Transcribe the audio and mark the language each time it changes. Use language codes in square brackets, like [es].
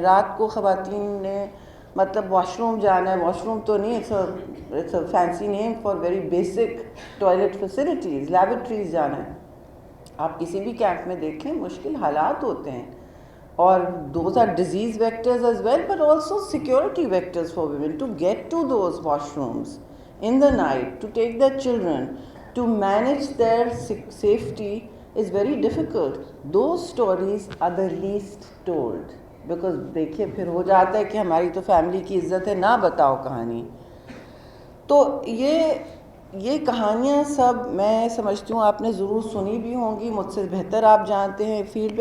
[ur] رات کو خواتین نے مطلب واش روم جانا ہے, واش روم تو نہیں, [en] it's a fancy name for very basic toilet facilities, [ur] laboratories جانا ہے. آپ کسی بھی کیمپ میں دیکھیں مشکل حالات ہوتے ہیں, اور [en] those are disease vectors as well, but also security vectors for women to get to those washrooms in the night, to take their children, to manage their safety is very difficult. Those stories are the least told, because [ur] دیکھیے پھر ہو جاتا ہے کہ ہماری تو family کی عزت ہے, نہ بتاؤ کہانی. تو یہ کہانیاں سب میں سمجھتی ہوں آپ نے ضرور سنی بھی ہوں گی, مجھ سے بہتر آپ جانتے ہیں فیلڈ پہ.